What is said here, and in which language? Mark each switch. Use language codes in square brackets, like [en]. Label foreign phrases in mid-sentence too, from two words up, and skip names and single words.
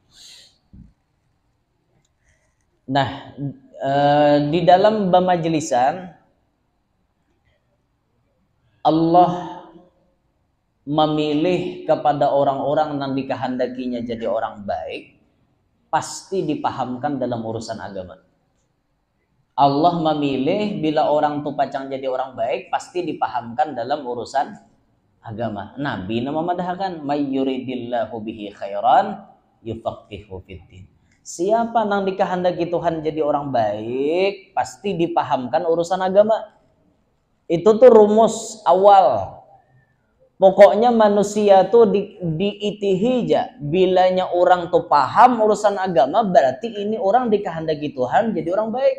[bjn] Nah, di dalam bamajlisan Allah memilih kepada orang-orang yang dikehendakinya jadi orang baik, pasti dipahamkan dalam urusan agama. Allah memilih bila orang tuh pacang jadi orang baik, pasti dipahamkan dalam urusan agama. Nabi nama madahkan [ar] من يرد الله به خيرا يفقهه في الدين. [bjn] Siapa nang dikehendaki Tuhan jadi orang baik, pasti dipahamkan urusan agama. Itu tuh rumus awal. Pokoknya manusia tuh diitihija. Bilanya orang tuh paham urusan agama, berarti ini orang dikehendaki Tuhan jadi orang baik.